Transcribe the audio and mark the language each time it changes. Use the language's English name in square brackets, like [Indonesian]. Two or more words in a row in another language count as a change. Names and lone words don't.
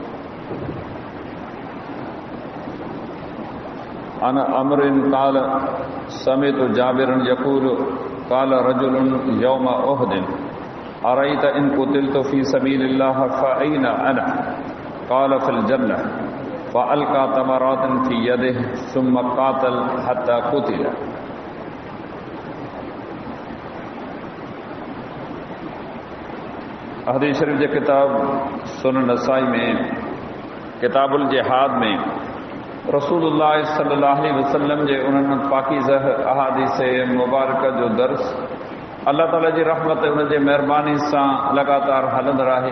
[Arabic] عن عمرو قال سمعت جابرا يقول قال رجل يوم أحد أرأيت إن قتلت في سبيل الله فأين أنا قال في الجنة فألقى تمرات في يده ثم قاتل حتى قتل. [Sindhi] हदीस शरीफ जे किताब सुनन नसाई में किताबुल जिहाद में रसूलुल्लाह [Arabic] صلى الله عليه وسلم [Sindhi] जे उन्हनि पाकीज़ह अहादीस मुबारक जो दर्स अल्लाह ताला जी रहमत उन जे महिरबानी सां लगातार हलंदड़ आहे।